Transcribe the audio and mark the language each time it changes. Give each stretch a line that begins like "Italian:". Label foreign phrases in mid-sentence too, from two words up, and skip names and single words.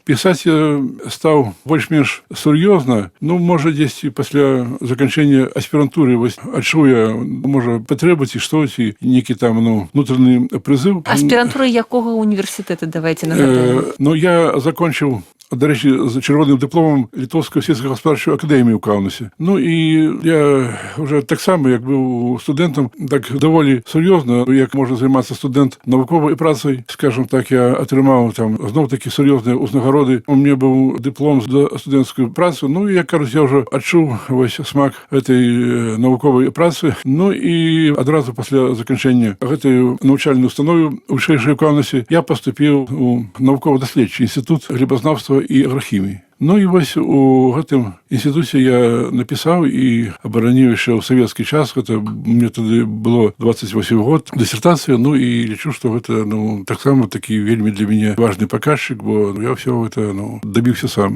Belarusian: Пісаць я стаў больш-менш сур'ёзна. Ну, можа, дзесьці пасля заканчэння аспірантуры вось адчуў я, можа, патрэбу ці што, ці нейкі там,
Russian: внутренний призыв.
Belarusian: Аспірантура якога універсітэта, давайте нагадаем? Ну, я закончыў,
Ukrainian: до речі, з червоним дипломом Литовської сільськогосподарчої академії у Каунасі. Ну і я вже так само, як був студентом, так доволі серйозно, як може займатися студент науковою працею. Скажімо так, я отримав там знов такі серйозні узнагороди. У мене був диплом з студентської праці. Ну і, як кажуть, я вже відчув ось смак цієї наукової праці. Ну і одразу після закінчення цієї навчальної установи вищої в Каунасі я поступив у науково-дослідчий інститут глібознавства і агрохімії.
Belarusian: Ну і вось у гэтым інстытуце я напісаў і абараніў яшчэ ў савецкі час. Гэта мне тады было 28 год, дысертацыя. Ну і лічу, што гэта таксама такі вельмі для мяне важны паказчык, бо я ўсё гэта дабіўся сам.